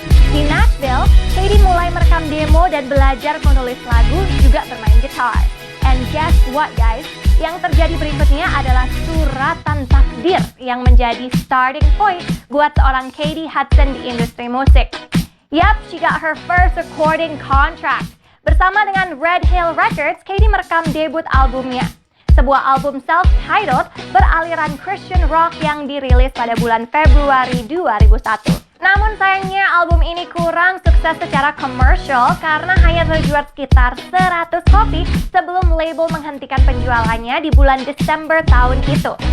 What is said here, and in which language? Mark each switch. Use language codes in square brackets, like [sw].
[id] Di Nashville, Katy mulai merekam demo dan belajar menulis lagu, juga bermain gitar. [en] And guess what guys? [id] Yang terjadi berikutnya adalah suratan takdir yang menjadi starting point buat seorang Katy Hudson di industri musik. [en] Yup, she got her first recording contract. [id] Bersama dengan Red Hill Records, Katy merekam debut albumnya. Sebuah album self-titled beraliran Christian rock yang dirilis pada bulan Februari 2001. Namun sayangnya album ini kurang sukses secara komersial karena hanya terjual sekitar 100 kopi sebelum label menghentikan penjualannya di bulan Desember tahun itu.